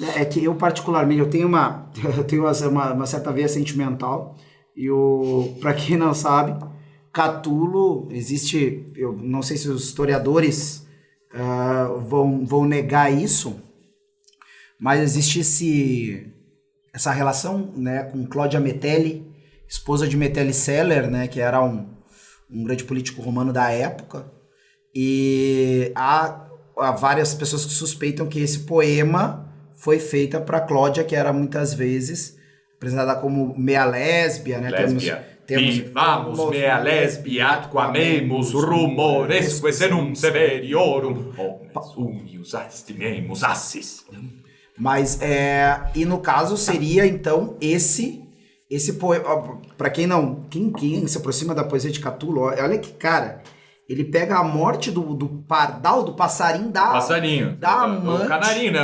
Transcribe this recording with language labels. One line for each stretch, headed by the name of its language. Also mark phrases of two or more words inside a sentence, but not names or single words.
Portuguese: É que eu particularmente, eu tenho uma certa veia sentimental e para quem não sabe, Catulo existe, eu não sei se os historiadores vão negar isso, mas existe essa relação, né, com Cláudia Metelli, esposa de Metelli Celer, né, que era um grande político romano da época. E há várias pessoas que suspeitam que esse poema foi feita para Cláudia, que era muitas vezes apresentada como meia lésbia, né?
Latin: Vivamos mea lesbia, atquamemus rumoresque senum severiorum, omnes unius estimemus assis.
Portuguese: Mas, e no caso seria então esse poema, para quem se aproxima da poesia de Catulo, olha que cara, ele pega a morte do pardal, do passarinho da amante. O canarinho, né?